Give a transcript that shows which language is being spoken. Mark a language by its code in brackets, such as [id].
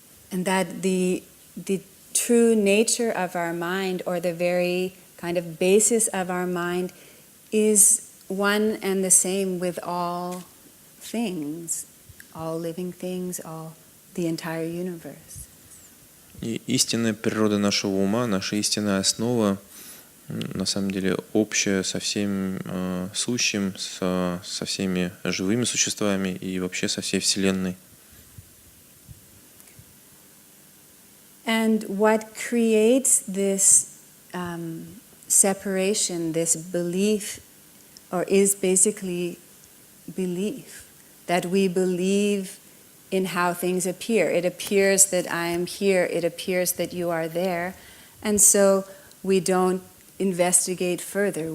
[en] And that the true nature of our mind, or the very kind of basis of our mind, is one and the same with all things, all living things, the entire universe. [ru] И истинная природа нашего ума, наша истинная основа, на самом деле общая со всем сущим, со всеми живыми существами и вообще со всей Вселенной. [en] And what creates this separation, this belief, or is basically belief, that we believe in how things appear. It appears that I am here, it appears that you are there, and so we don't investigate further.